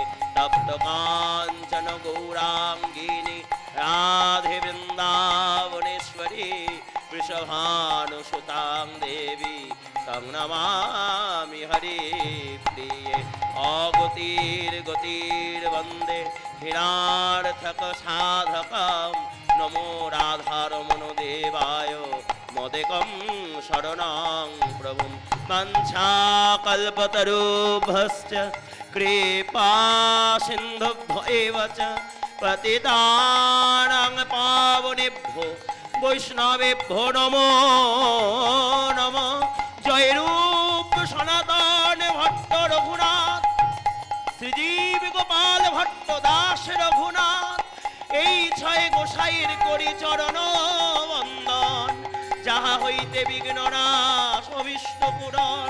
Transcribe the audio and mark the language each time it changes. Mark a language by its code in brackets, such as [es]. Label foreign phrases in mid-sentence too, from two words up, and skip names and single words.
[sa] तप्त कांचन गौरांगिनी राधे वृंदावनेश्वरी वृषभानुसुतां देवी तं नमामि हरिप्रिये। अगतिर्गतिर्वन्दे हिरार्थक साधकं নমো রাধারমণ দেবায় মদেকম শরণং প্রভুম বাঞ্ছাকল্পতরুভ্যশ্চ কৃপা সিন্ধুভ্য এব চ পতিতানাং পাবনেভ্যো বৈষ্ণবেভ্যো নমো নমঃ। [bn] জয় রূপ সনাতন ভট্ট রঘুনাথ, শ্রীজীব গোপাল ভট্ট দাস রঘুনাথ, এই ছয় গোসাইয়ের করি চরণ বন্দন, যাহা হইতে বিঘ্ন নাশ অভীষ্ট পূরণ।